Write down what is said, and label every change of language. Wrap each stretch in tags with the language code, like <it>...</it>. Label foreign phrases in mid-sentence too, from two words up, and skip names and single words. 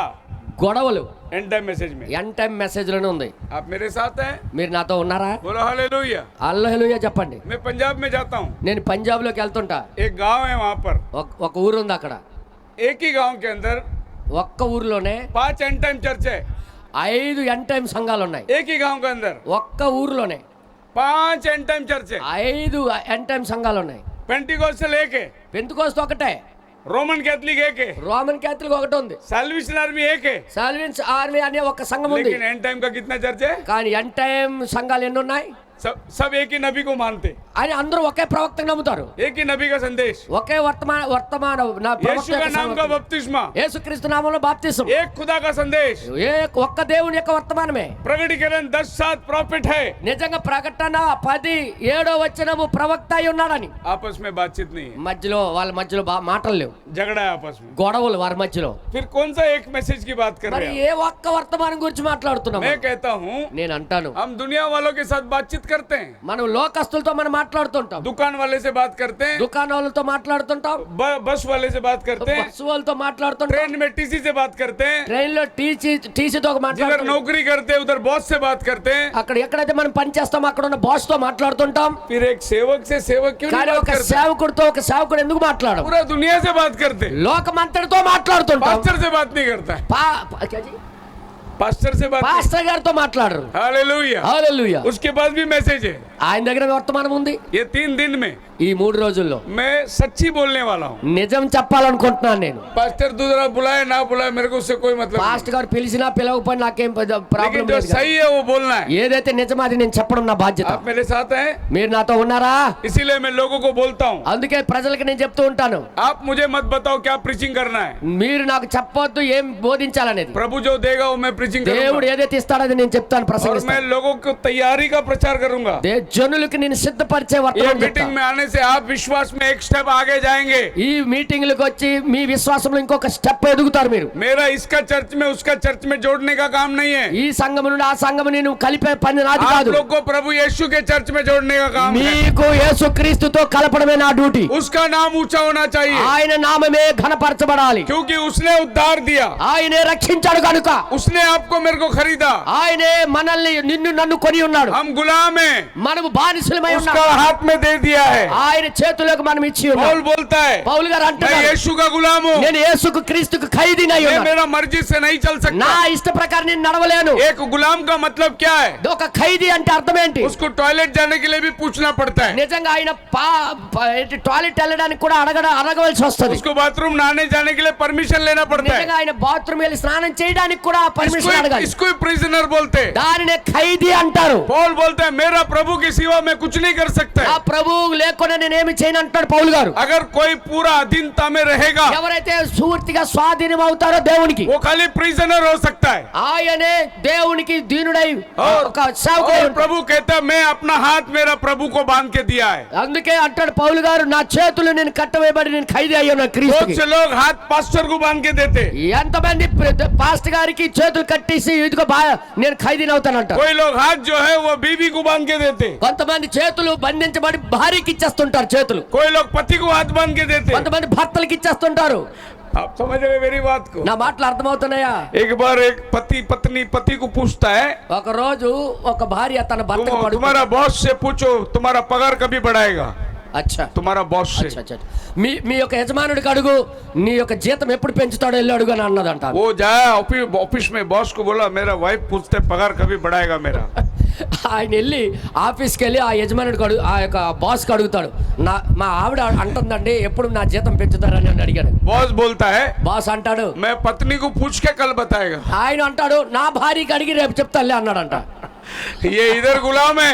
<te>గొడవలు</te> <en>end time message में। end time message</en> <te>లోనే ఉంది.</te> <hi>आप मेरे साथ हैं,</hi> <te>మీరు నాతో ఉన్నారా?</te> <hi>बोलो हालेलुया।</hi> <te>హల్లెలూయా చెప్పండి.</te> <hi>मैं पंजाब में जाता हूँ,</hi> <te>నేను పంజాబ్ లోకి వెళ్తుంటా.</te> <hi>एक गांव है वहाँ पर,</hi> <te>ఒక ఊరు ఉంది అక్కడ.</te> <hi>एक ही गांव के अंदर</hi> <te>ఒక్క ఊరిలోనే</te> <en>5 end time church है।</en> <te>5</te> <en>end time</en> <te>సంఘాలు ఉన్నాయి.</te> <hi>एक ही गांव के अंदर</hi> <te>ఒక్క ఊరిలోనే</te> <en>5 end time church है।</en> <te>5</te> <en>end time</en> <te>సంఘాలు ఉన్నాయి.</te> <hi>पेंटिकॉस्टल एक है,</hi> <te>పెంతుకోస్తు ఒకటే,</te> <hi>रोमन कैथलिक एक है,</hi> <te>రోమన్ క్యాథలిక్ ఒకటి ఉంది,</te> <hi>साल्वेशन आर्मी एक है।</hi> <te>సాల్విన్స్ ఆర్మీ అనే ఒక సంఘం ఉంది.</te> <hi>लेकिन</hi> <en>end time</en> <hi>का कितना चर्च है।</hi> <te>కానీ</te> <en>end time</en> <te>సంఘాలు ఎన్ని ఉన్నాయి?</te> <hi>सब एक ही नबी को मानते,</hi> <te>అని అందరూ ఒకే ప్రవక్తను నమ్ముతారు.</te> <hi>एक ही नबी का संदेश,</hi> <te>ఒకే వర్తమాన నా</te> <hi>यीशु का नाम का बपतिस्मा,</hi> <te>యేసుక్రీస్తు నామములో బాప్తిసం,</te> <hi>एक खुदा का संदेश।</hi> <te>ఒక్క దేవుని యొక్క వర్తమానమే.</te> <hi>प्रकटीकरण 10:7 प्रॉफिट है,</hi> <te>నిజంగా ప్రకటన 10:7 ప్రవక్త అయి ఉన్నాడని.</te> <hi>आपस में बातचीत नहीं है,</hi> <te>మధ్యలో వాళ్ళ మధ్యలో మాటలు లేవు,</te> <hi>झगड़ा है आपस में।</hi> <te>గొడవలు వారి మధ్యలో.</te> <hi>फिर कौन सा एक मैसेज की बात कर</hi> <te>మరి</te> <hi>रहे हैं।</hi> <te>ఏ ఒక్క వర్తమానం గురించి మాట్లాడుతున్నాం?</te> <hi>मैं कहता हूँ</hi> <te>నేను అంటాను,</te> <hi>हम दुनिया वालों के साथ बातचीत करते हैं,</hi> <te>మనం లోకస్తులతో మనం మాట్లాడుతుంటాం,</te> <hi>दुकान वाले से बात करते हैं,</hi> <te>దుకాణాలతో మాట్లాడుతుంటాం,</te> <hi>बस वाले से बात करते हैं,</hi> <te>బస్సు వాళ్ళతో మాట్లాడుతుంటాం,</te> <hi>ट्रेन में टीसी से बात करते हैं,</hi> <te>ట్రైన్ లో టీసీతో</te> <hi>जिधर</hi> <te>మాట్లాడుతుంటాం,</te> <hi>नौकरी करते हैं उधर बॉस से बात करते हैं।</hi> <te>అక్కడ ఎక్కడైతే మనం పని చేస్తామో అక్కడ ఉన్న బాస్ తో మాట్లాడుతుంటాం.</te> <hi>फिर एक सेवक से सेवक क्यों</hi> <te>కానీ</te> <hi>नहीं</hi> <te>ఒక</te> <hi>बात करते।</hi> <te>సేవకుడితో ఒక సేవకుడు ఎందుకు మాట్లాడడం?</te> <hi>पूरा दुनिया से बात करते,</hi> <te>లోకమంతటితో మాట్లాడుతుంటాం.</te> <hi>पास्टर से बात नहीं करता है, पास्टर से बात नहीं।</hi> <te>పాస్టర్ గారితో మాట్లాడరు.</te> <hi>हालेलुया।</hi> <te>హల్లెలూయా.</te> <hi>उसके पास भी मैसेज है।</hi> <te>ఆయన దగ్గర వర్తమానం ఉంది.</te> <hi>ये 3 दिन में</hi> <te>ఈ 3 రోజుల్లో</te> <hi>मैं सच्ची बोलने वाला हूँ।</hi> <te>నిజం చెప్పాలనుకుంటున్నాను నేను.</te> <hi>पास्टर दूसरा बुलाए ना बुलाए मेरे को उससे कोई मतलब</hi> <te>పాస్టర్ గారు పిలిచినా పిలవకపోయినా నాకేం</te> <hi>नहीं।</hi> <te>ప్రాబ్లం</te> <hi>लेकिन जो</hi> <te>లేదు.</te> <hi>सही है वो बोलना है।</hi> <te>ఏదైతే నిజమో అది నేను చెప్పడం నా బాధ్యత.</te> <hi>आप मेरे साथ हैं,</hi> <te>మీరు నాతో ఉన్నారా?</te> <hi>इसीलिए मैं लोगों को बोलता हूँ,</hi> <te>అందుకే ప్రజలకు నేను చెప్తూ ఉంటాను,</te> <hi>आप मुझे मत बताओ क्या प्रीचिंग करना है।</hi> <te>మీరు నాకు చెప్పొద్దు ఏం బోధించాలనేది.</te> <hi>प्रभु जो देगा वो मैं प्रीचिंग</hi> <te>దేవుడు</te> <hi>करूंगा</hi> <te>ఏదైతే ఇస్తాడో అది నేను చెప్తాను,</te> <hi>और मैं</hi> <te>ప్రసంగిస్తాను.</te> <hi>लोगों को तैयारी का प्रचार करूंगा।</hi> <te>జనులకు నేను సిద్ధపరిచే</te> <hi>ये</hi> <te>వర్తమానం</te> <hi>मीटिंग</hi> <te>చెప్తా.</te> <hi>में आने से आप विश्वास में एक स्टेप आगे जाएंगे।</hi> <te>ఈ మీటింగ్లకు వచ్చి మీ విశ్వాసంలో ఇంకొక స్టెప్ ఎదుగుతారు మీరు.</te> <hi>मेरा इसका चर्च में उसका चर्च में जोड़ने का काम नहीं है।</hi> <te>ఈ సంఘం నుండి ఆ సంఘం నేను కలిపే పని నాది</te> <hi>आप</hi> <te>కాదు.</te> <hi>लोग को प्रभु यीशु के चर्च में जोड़ने का काम है।</hi> <te>మీకు యేసుక్రీస్తుతో కలపడమే నా డ్యూటీ.</te> <hi>उसका नाम ऊंचा होना चाहिए,</hi> <te>ఆయన నామమే ఘనపరచబడాలి.</te> <hi>क्योंकि उसने उद्धार दिया,</hi> <te>ఆయనే రక్షించాడు కనుక,</te> <hi>उसने आपको मेरे को खरीदा।</hi> <te>ఆయనే మనల్ని నిన్ను నన్ను కొని ఉన్నాడు.</te> <hi>हम गुलाम हैं,</hi> <te>మనము బానిసలమై</te> <hi>उसका</hi> <te>ఉన్నాం.</te> <hi>हाथ में दे दिया है।</hi> <te>ఆయన చేతులకు మనం ఇచ్చి ఉన్నాం.</te> <hi>पौल बोलता है,</hi> <te>పౌలు గారు</te> <hi>मैं</hi> <te>అంటున్నారు,</te> <hi>यीशु का गुलाम हूँ,</hi> <te>నేను యేసుకు క్రీస్తుకు ఖైదీనై</te> <hi>मैं</hi> <te>ఉన్నాను.</te> <hi>मेरा मर्जी से नहीं चल</hi> <te>నా</te> <hi>सकता।</hi> <te>ఇష్ట ప్రకారం నేను నడవలేను.</te> <hi>एक गुलाम का मतलब क्या है?</hi> <te>ఒక ఖైదీ అంటే అర్థం ఏంటి?</te> <hi>उसको टॉयलेट जाने के लिए भी पूछना पड़ता है,</hi> <te>నిజంగా ఆయన టాయిలెట్ వెళ్ళడానికి కూడా అడగవలసి వస్తుంది.</te> <hi>उसको बाथरूम नहाने जाने के लिए परमिशन लेना पड़ता</hi> <te>నిజంగా</te> <hi>है।</hi> <te>ఆయన బాత్రూమ్ వెళ్ళి స్నానం చేయడానికి కూడా పర్మిషన్ అడగాలి.</te> <hi>इसको प्रिजनर बोलते हैं।</hi> <te>దానినే ఖైదీ అంటారు.</te> <hi>पौल बोलता है, मेरा प्रभु के सिवा मैं कुछ नहीं कर सकता</hi> <te>ఆ</te> <hi>है।</hi> <te>ప్రభువు లేకుండా నేనేమి చేయను అంటాడు పౌలు గారు.</te> <hi>अगर कोई पूरा अधीनता में रहेगा,</hi> <te>ఎవరైతే పూర్తిగా స్వాధీనం అవుతారో దేవునికి,</te> <hi>वो खाली प्रिजनर हो सकता है।</hi> <te>ఆయనే దేవునికి దీనుడై</te> <hi>और,</hi> <te>ఒక సేవకుడై</te> <hi>और</hi> <te>ఉంటాడు.</te> <hi>प्रभु कहता है, मैं अपना हाथ मेरा प्रभु को बांध के दिया है।</hi> <te>అందుకే అంటాడు పౌలు గారు, నా చేతులు నేను కట్టవేయబడి నేను ఖైదీ అయ్యాను</te> <hi>बहुत</hi> <te>క్రీస్తుకి.</te> <hi>से लोग हाथ पास्टर को बांध के देते,</hi> <te>ఎంతమంది పాస్టర్ గారికి చేతులు కట్టేసి ఇదిగో నేను ఖైదీని అవుతానంట.</te> <hi>कोई लोग हाथ जो है वो बीवी को बांध के देते,</hi> <te>కొంతమంది చేతులు బంధించబడి భార్యకి ఇచ్చేస్తుంటారు చేతులు.</te> <hi>कोई लोग पति को हाथ बांध के देते।</hi> <te>కొంతమంది భర్తలకి ఇచ్చేస్తుంటారు.</te> <hi>आप समझ रहे मेरी बात को?</hi> <te>నా మాటలు అర్థమవుతున్నాయా?</te> <hi>एक बार एक पति पत्नी पति को पूछता है,</hi> <te>ఒక రోజు ఒక భార్య తన భర్తకు పడుకుంది.</te> <hi>तुम्हारा बॉस से पूछो तुम्हारा पगार कभी बढ़ाएगा। అచ్చా तुम्हारा बॉस से, अच्छा, अच्छा.</hi> <te>మీ యొక్క యజమానుడికి అడుగు, నీ యొక్క జీతం ఎప్పుడు పెంచుతాడో వెళ్ళి అడుగు అని అన్నదంట.</te> <hi>वो जाए ऑफिस में, बॉस को बोला मेरा वाइफ पूछते पगार कभी बढ़ाएगा मेरा।</hi> <te>ఆయన వెళ్ళి ఆఫీస్కి వెళ్ళి ఆ యజమానుడికి అడుగు, ఆ యొక్క బాస్కి అడుగుతాడు, మా ఆవిడ అంటుందండి ఎప్పుడు నా జీతం పెంచుతారని అని అడిగాడు.</te> <hi>बॉस बोलता है,</hi> <te>బాస్ అంటాడు,</te> <hi>मैं पत्नी को पूछ के कल बताएगा।</hi> <te>ఆయన అంటాడు, నా భార్యకి అడిగి రేపు చెప్తాలే అన్నాడంట.</te> <hi>ये इधर गुलाम है,</hi>